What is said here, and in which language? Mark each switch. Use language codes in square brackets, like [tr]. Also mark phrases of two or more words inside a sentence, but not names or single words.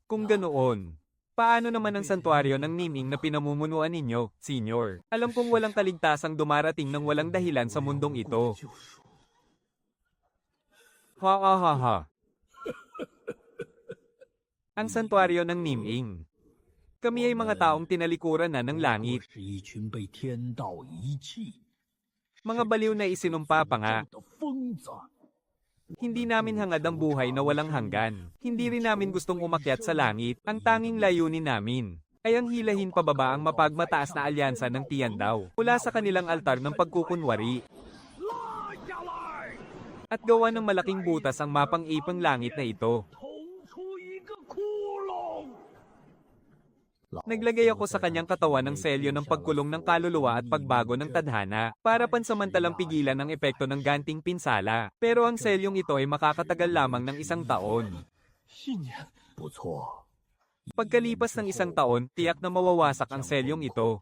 [tl] Kung ganoon, paano naman ang santuaryo ng Niming na pinamumunuan ninyo, Senyor? Alam kong walang kaligtasang dumarating ng walang dahilan sa mundong ito. [zh] 就说 Ha ha ha ha. [tl] Ang santuaryo ng Niming. Kami ay mga taong tinalikuran na ng [zh] 我 [tl] langit. [zh] 是一群被天道遗弃、 [tl] Mga baliw na isinumpa pa nga. [zh] 的疯子。 [tl] Hindi namin hangad ang buhay na walang hanggan. Hindi rin namin gustong umakyat sa langit. Ang tanging layunin namin ay ang hilahin pababa ang mapagmataas na alyansa ng Tiandaw mula sa kanilang altar ng pagkukunwari [zh] 拉下来， [tl] at gawa ng malaking butas ang mapang-ipang langit na ito. [zh] 捅出一个窟窿。 [tl] Naglagay ako sa kanyang katawan ng selyo ng pagkulong ng kaluluwa at pagbago ng tadhana para pansamantalang pigilan ang epekto ng ganting pinsala. Pero ang selyong ito ay makakatagal lamang ng 1 taon. [zh] 1 年，不错。 [tl] Pagkalipas ng 1 taon, tiyak na mawawasak ang selyong ito.